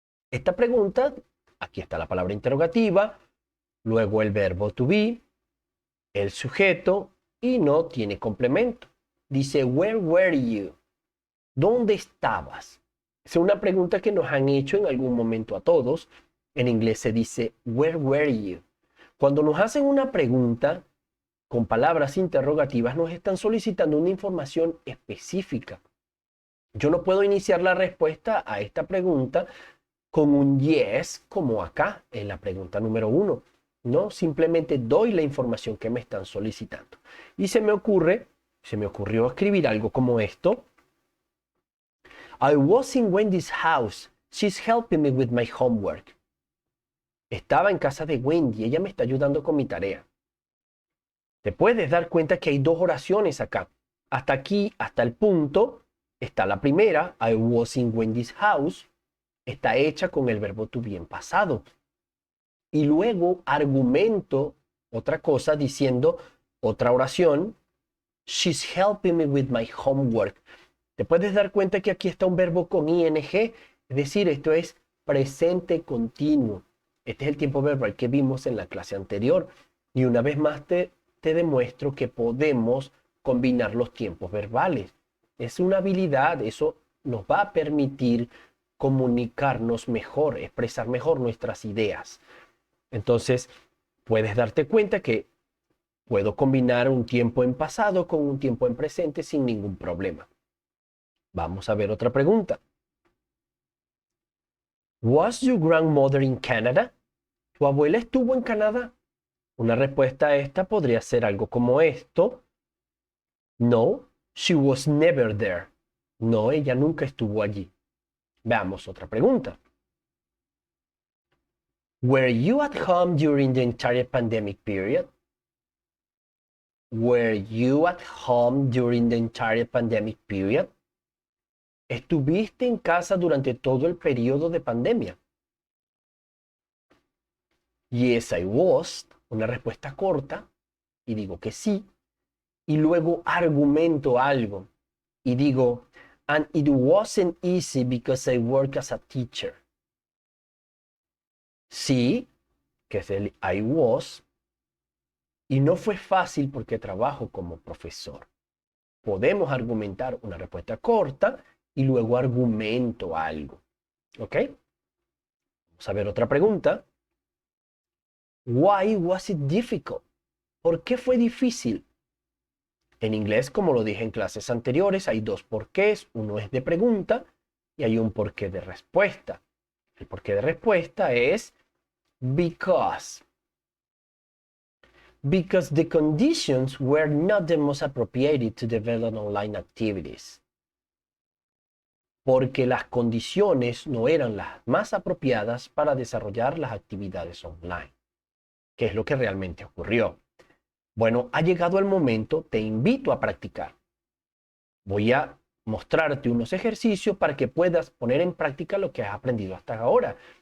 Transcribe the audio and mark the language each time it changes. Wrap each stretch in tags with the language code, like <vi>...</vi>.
<es>Esta pregunta, aquí está la palabra interrogativa, luego el verbo to be, el sujeto y no tiene complemento. Dice,</es> <en>where were you?</en> <es>¿Dónde estabas? Es una pregunta que nos han hecho en algún momento a todos. En inglés se dice,</es> <en>where were you?</en> <es>Cuando nos hacen una pregunta con palabras interrogativas, nos están solicitando una información específica. Yo no puedo iniciar la respuesta a esta pregunta con un yes, como acá en la pregunta número 1. No, simplemente doy la información que me están solicitando. Y se me ocurrió escribir algo como esto.</es> <en>I was in Wendy's house. She's helping me with my homework.</en> <es>Estaba en casa de Wendy. Ella me está ayudando con mi tarea. Te puedes dar cuenta que hay dos oraciones acá. Hasta aquí, hasta el punto, está la primera.</es> <en>I was in Wendy's house.</en> <es>Está hecha con el verbo to be en pasado. Y luego argumento otra cosa diciendo otra oración.</es> <en>She's helping me with my homework.</en> <es>Te puedes dar cuenta que aquí está un verbo con ing, es decir, esto es presente continuo. Este es el tiempo verbal que vimos en la clase anterior. Y una vez más te demuestro que podemos combinar los tiempos verbales. Es una habilidad, eso nos va a permitir comunicarnos mejor, expresar mejor nuestras ideas. Entonces, puedes darte cuenta que puedo combinar un tiempo en pasado con un tiempo en presente sin ningún problema. Vamos a ver otra pregunta.</es> <en>Was your grandmother in Canada?</en> <es>¿Tu abuela estuvo en Canadá? Una respuesta a esta podría ser algo como esto.</es> <en>No, she was never there.</en> <es>No, ella nunca estuvo allí. Veamos otra pregunta.</es> <en>Were you at home during the entire pandemic period? Were you at home during the entire pandemic period?</en> <es>¿Estuviste en casa durante todo el periodo de pandemia?</es> <en>Yes, I was.</en> <es>Una respuesta corta y digo que sí. Y luego argumento algo y digo,</es> <en>and it wasn't easy because I work as a teacher.</en> <es>Sí, que es el I was. Y no fue fácil porque trabajo como profesor. Podemos argumentar una respuesta corta y luego argumento algo. ¿Ok? Vamos a ver otra pregunta.</es> <en>Why was it difficult?</en> <es>¿Por qué fue difícil? En inglés, como lo dije en clases anteriores, hay dos porqués. Uno es de pregunta y hay un porqué de respuesta. El porqué de respuesta es because.</es> <en>Because the conditions were not the most appropriate to develop online activities.</en> <es>Porque las condiciones no eran las más apropiadas para desarrollar las actividades online. ¿Qué es lo que realmente ocurrió? Bueno, ha llegado el momento, te invito a practicar. Voy a mostrarte unos ejercicios para que puedas poner en práctica lo que has aprendido hasta ahora.</es>